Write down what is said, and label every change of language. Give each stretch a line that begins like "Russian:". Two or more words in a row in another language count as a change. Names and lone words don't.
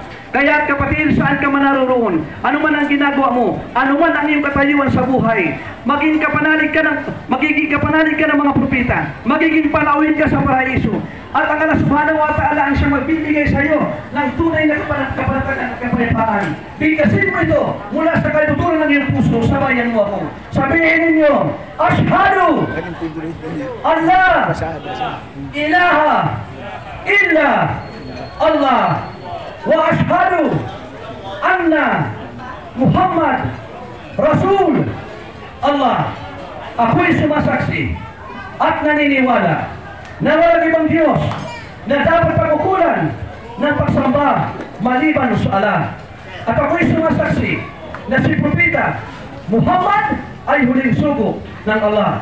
Filipino: Kaya kapatid, saan ka man naroon, ano man ang ginagawa mo, ano man ang iyong katayuan sa buhay, magiging kapanalig ka ng mga propeta, magiging palawin ka sa paraiso. At ang
Arabic: الله سبحانه وتعالى
Filipino: ang siyang magbibigay sa iyo ng tunay na kapanatagan at kapayapaan. Bigkasin mo ito mula sa kaibuturan ng iyong puso, sabayan mo ako. Sabihin ninyo,
Arabic: أشهد أن لا إله إلا الله وأشهد أن محمد رسول الله.
Filipino: Ako'y sumasaksi at naniniwala na walang ibang Diyos na dapat pagkukulan ng pagsamba maliban sa Allah. At ako'y sumasaksi na si Propeta Muhammad ay huling sugo ng Allah.